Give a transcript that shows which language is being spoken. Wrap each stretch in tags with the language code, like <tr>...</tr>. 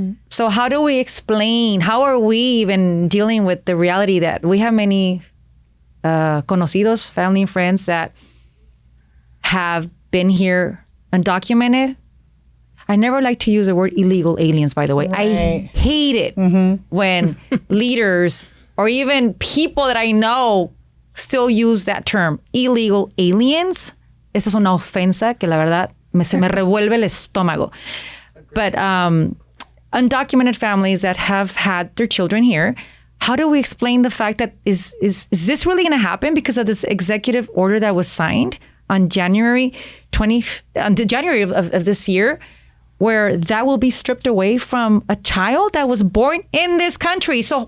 <en>So how do we explain, how are we even dealing with the reality that we have many conocidos, family and friends that have been here undocumented? I never like to use the word illegal aliens, by the way. Right. I hate it when leaders or even people that I know still use that term, illegal aliens.</en> <es>Esa es una ofensa que la verdad se me revuelve el estómago.</es> <en>But undocumented families that have had their children here, how do we explain the fact that is this really going to happen because of this executive order that was signed on January of this year, where that will be stripped away from a child that was born in this country?</en>